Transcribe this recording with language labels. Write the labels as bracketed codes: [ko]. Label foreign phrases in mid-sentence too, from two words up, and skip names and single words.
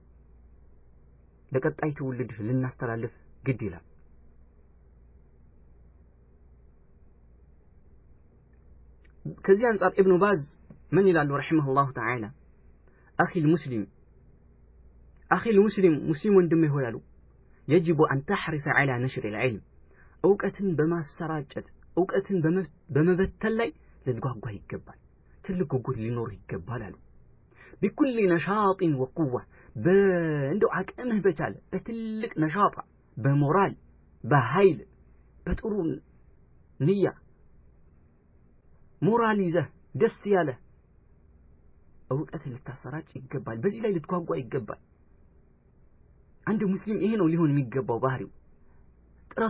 [am] ለቀጣይ ትውልድ ልናስተላልፍ ግድ ይላል። ከዚህ አንፃር ኢብኑ ባዝ ምን ይላሉ [ar] رحمه الله تعالى أخي [am] المسلم ሙስሊም ወንድሜ ሆይ አሉ [ar] يجب أن تحرص على نشر العلم [am] እውቀትን በማሰራጨት እውቀትን በመበተን ላይ ልትጓጓ ይገባል። ትልቅ ጉጉት ሊኖር ይገባል አሉ። [ar] بكل نشاط وقوة [am] እንደው አቅምህ በቻለ በትልቅ ነሻጣ በሞራል በኃይል በጥሩ ንያ ሞራል ይዘህ ደስ ያለ እውቀት ልታሰራጭ ይገባል። በዚህ ላይ ልትጓጓ ይገባል። አንድ ሙስሊም ይሄ ነው ሊሆን የሚገባው ባህሪው። ጥረቱ